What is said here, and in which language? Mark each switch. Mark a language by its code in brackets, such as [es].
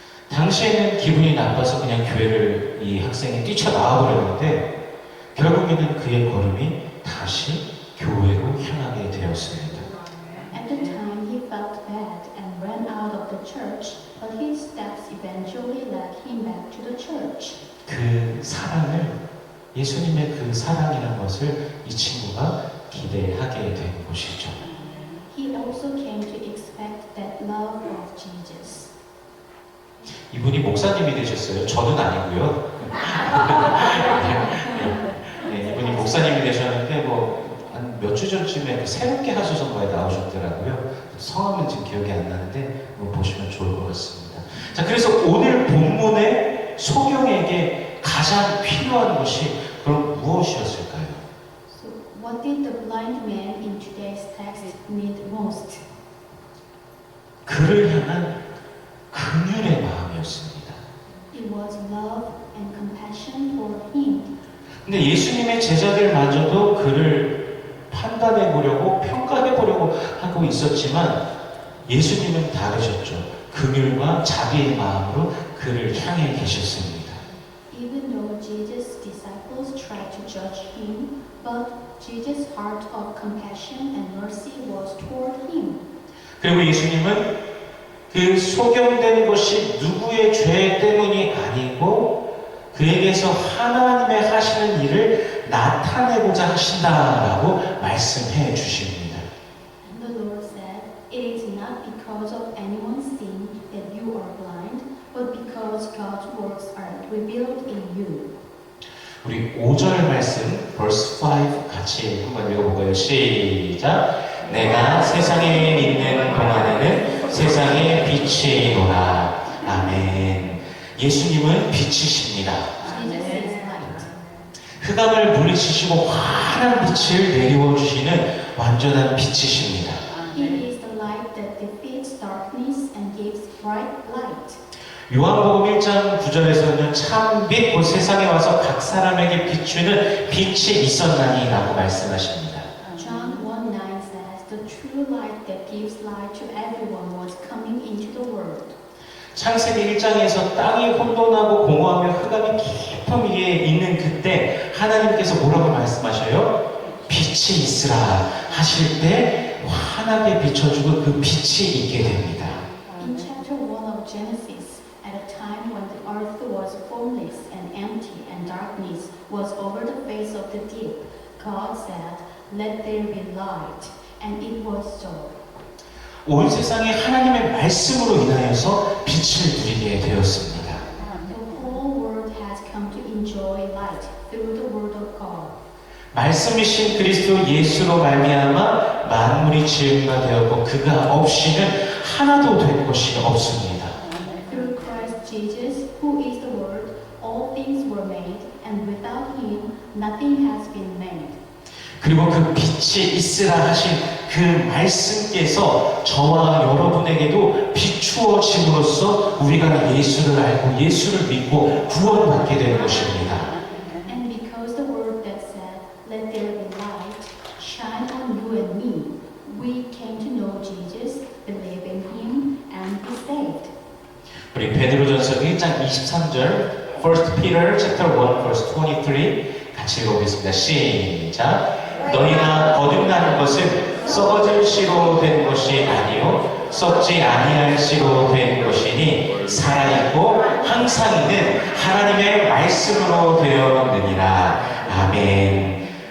[ko] 당시에는 기분이 나빠서 그냥 교회를 이 학생이 뛰쳐나와 버렸는데 결국에는 그의 걸음이 다시 교회로 향하게 되었습니다. [en] At the time, he felt bad and ran out of the church, but his steps eventually led him back to the church. [ko] 그 사랑을, 예수님의 그 사랑이라는 것을 이 친구가 기대하게 된 것이죠. [en] He also came to expect that love of Jesus. [ko] 이분이 목사님이 되셨어요. 저는 아니고요. 네, 이분이 목사님이 되셨는데 뭐 한 몇 주 전쯤에 그 새롭게 하소서가에 나오셨더라고요. 성함은 지금 기억이 안 나는데 뭐 보시면 좋을 것 같습니다. 자, 그래서 오늘 본문의 소경에게 가장 필요한 것이 그럼 무엇이었을까요? [en] So, what did the blind man in today's text need most? [ko] 그를 향한 긍휼의 마음이었습니다. [en] It was love and compassion for him. [ko] 근데 예수님의 제자들마저도 그를 판단해 보려고 평가해 보려고 하고 있었지만 예수님은 다르셨죠. 긍휼과 자비의 마음으로 그를 향해 계셨습니다. [en] Even though Jesus' disciples tried to judge him, but Jesus' heart of compassion and mercy was toward him. [ko] 그리고 예수님은 그 소경된 것이 누구의 죄 때문이 아니고 그에게서 하나님의 하시는 일을 나타내고자 하신다라고 말씀해 주십니다. [en] And the Lord said, "It is not because of anyone's sin that you are blind, but because God's works are revealed in you." [ko] 우리 5절 말씀, [en] verse 5 [ko] 같이 한번 읽어볼까요? 시작! 내가 세상에 있는 동안에는 세상의 빛이노라. 아멘. 예수님은 빛이십니다. [en] Jesus is light. [ko] 흑암을 물리치시고 환한 빛을 내리워 주시는 완전한 빛이십니다. [en] He is the light that defeats darkness and gives bright light. [ko] 요한복음 1장 9절에서는 참빛 곧 세상에 와서 각 사람에게 비추는 빛이 있었나니 라고 말씀하십니다. [en] John 1:9 says, "The true light that gives light to everyone was coming into the world." [ko] 창세기 1장에서 땅이 혼돈하고 공허하며 흑암이 깊은 위에 있는 그때 하나님께서 뭐라고 말씀하셔요? 빛이 있으라 하실 때 환하게 비춰주고 그 빛이 있게 됩니다. [en] In chapter 1 of Genesis, at a time when the earth was formless and empty and darkness was over the face of the deep, God said, "Let there be light," and it was so. [ko] 온 세상이 하나님의 말씀으로 인하여서 빛을 누리게 되었습니다. [en] The whole world has come to enjoy light through the word of God. [ko] 말씀이신 그리스도 예수로 말미암아 만물이 지은 바 되었고 그가 없이는 하나도 된 것이 없습니다. [en] Through Christ Jesus, who is the Word, all things were made, and without him nothing has been made. [ko] 그리고 그 빛이 있으라 하신 그 말씀께서 저와 여러분에게도 비추어짐으로써 우리가 예수를 알고 예수를 믿고 구원받게 되는 것입니다. [en] And because the word that said, "Let there be light," shine on you and me, we came to know Jesus, believe in him, and be saved. [ko] 우리 베드로전서 1장 23절 [en] 1 Peter chapter 1 verse 23 [ko] 같이 읽어보겠습니다. 시작! 너희가 거듭나는 것은 썩어질 씨로 된 것이 아니요 썩지 아니할 씨로 된 것이니 살아있고 항상 있는 하나님의 말씀으로 되었느니라. 아멘.